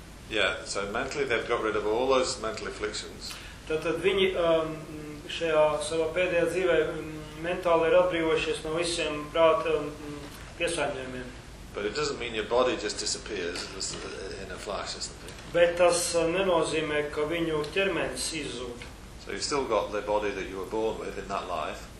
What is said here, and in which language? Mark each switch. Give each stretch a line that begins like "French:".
English: Yeah, so mentally they've got rid of all those mental afflictions.
Latvian: Tātad viņi šajā savā pēdējā dzīvē mentāli ir atbrīvojušies no visiem prāta piesārņojumiem.
English: But it doesn't mean your body just disappears in a flash or something.
Latvian: Bet tas nenozīmē, ka viņu ķermenis izzūd.
English: So you still got the body that you were born with in that life.